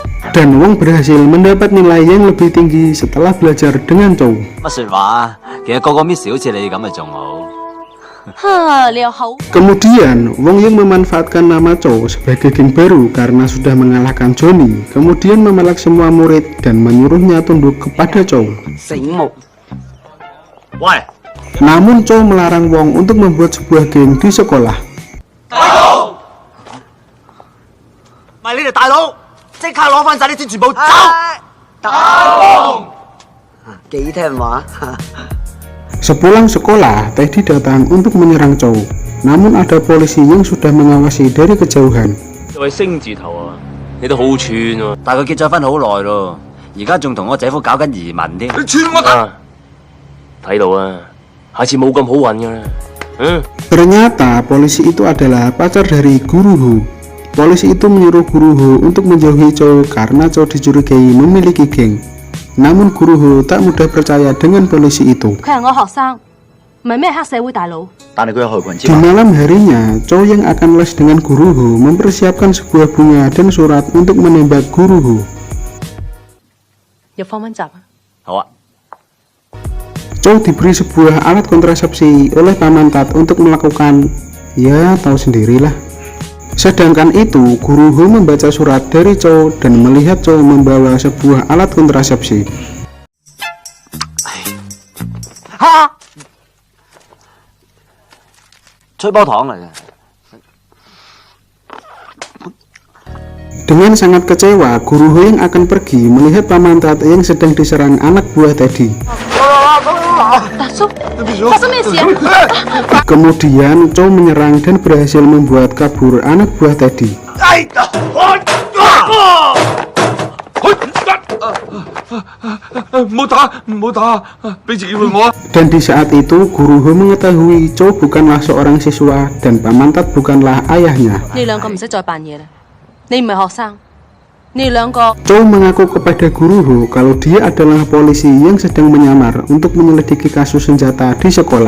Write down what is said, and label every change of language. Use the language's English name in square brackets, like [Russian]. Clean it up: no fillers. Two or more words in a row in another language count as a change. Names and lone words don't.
[Indonesian] Dan Wong berhasil mendapat nilai yang lebih tinggi setelah belajar dengan Chow. [Cantonese] 乜說話？其實個個 miss 好似你咁咪仲好。哈，你又好。 [Indonesian] Kemudian Wong yang memanfaatkan nama Chow sebagai geng baru karena sudah mengalahkan Johnny, kemudian memelak semua murid dan menyuruhnya tunduk kepada Chow. [Cantonese] 醒目。喂， [Indonesian] Namun Chow melarang Wong untuk membuat sebuah geng di sekolah. [Cantonese] 咪你哋大佬，即刻攞翻晒啲錢全部走！幾聽話。 [Indonesian] Sepulang sekolah, Teddy datang untuk menyerang Chow. Namun ada polisi yang sudah mengawasi dari kejauhan. [Cantonese] 喂，星字頭啊，你都好串喎、但佢結咗婚好耐咯，而家仲同我姐夫搞緊移民添。你串我啊！睇到啊，下次冇咁好運噶啦。 [Indonesian] Ternyata polisi itu adalah pacar dari Guru Ho. Polisi itu menyuruh Guru Ho untuk menjauhi Chow karena Chow dicurigai memiliki geng. Namun Guru Ho tak mudah percaya dengan polisi itu. [Cantonese] 佢係我學生，唔係咩黑社會大佬。但係佢有害群之 [Indonesian] Di malam harinya, Chow yang akan les dengan Guru Ho mempersiapkan sebuah bunga dan surat untuk menembak Guru Ho. [Cantonese] 入放溫習啊！好啊， [Indonesian] Chow diberi sebuah alat kontrasepsi oleh Paman Tat untuk melakukan, ya tahu sendirilah. Sedangkan itu, Guru Ho membaca surat dari Chow dan melihat Chow membawa sebuah alat kontrasepsi. [Cantonese] 吹波糖嚟嘅。 [Indonesian] Dengan sangat kecewa, Guru Ho yang akan pergi melihat Paman Tat yang sedang diserang anak buah Teddy. [Cantonese] 大叔，發生咩事啊？ [Indonesian] Kemudian Chow menyerang dan berhasil membuat kabur anak buah Teddy. [Cantonese] 唔好打，唔好打，俾自己會我啊！ [Indonesian] Dan di saat itu, Guru Ho mengetahui Chow bukanlah seorang siswa dan Paman Tat bukanlah ayahnya. [Cantonese] 你兩個唔使再扮嘢啦，你唔係學生，你哋兩個 [Indonesian] Chow mengaku kepada Guru Ho kalau dia adalah polisi yang sedang menyamar untuk menyelidiki kasus senjata di sekolah.